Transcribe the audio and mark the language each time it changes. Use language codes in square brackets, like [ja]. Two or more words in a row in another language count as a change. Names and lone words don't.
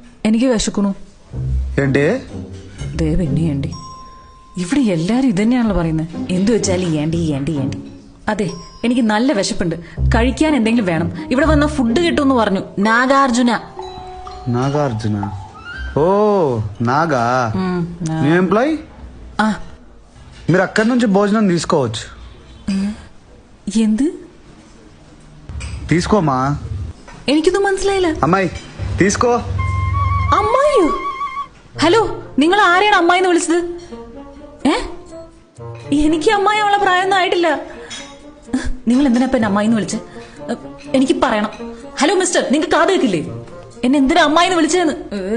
[ml] എനിക്ക് വിശക്കണു. പിന്നെയേണ്ടി ഇവിടെ എല്ലാരും ഇതന്നെയാണല്ലോ പറയുന്നത്. എന്തു വെച്ചാൽ ഏണ്ടി ഏണ്ടി ഏണ്ടി. അതെ, എനിക്ക് നല്ല വിശപ്പുണ്ട്. കഴിക്കാൻ എന്തെങ്കിലും വേണം. ഇവിടെ വന്ന ഫുഡ് കിട്ടുമെന്ന് പറഞ്ഞു. [te] నాగార్జున. నాగార్జున? ఓ నాగా. [en] new employee? [te] మీరు అక్కడి నుంచి భోజనం తీసుకోవచ్చు. [ml] എന്ത് [te] తీసుకోమా? [ml] എനിക്കൊന്നും മനസ്സിലായില്ല. [te] అమ్మాయి తీసుకో. [ml] അമ്മായിയോ? ഹലോ, നിങ്ങൾ ആരെയാണ് അമ്മായിന്ന് വിളിച്ചത്? എനിക്ക് അമ്മായിയുള്ള പ്രായമൊന്നും ആയിട്ടില്ല. നിങ്ങൾ എന്തിനാ ഇപ്പൊ എന്നെ അമ്മായിന്ന് വിളിച്ച്? എനിക്ക് പറയണം. [en] hello mister, [ml] നിങ്ങൾക്ക് കാത് കേൾക്കില്ലേ? എന്നെ എന്തിനാ അമ്മായിന്ന് വിളിച്ചതെന്ന്?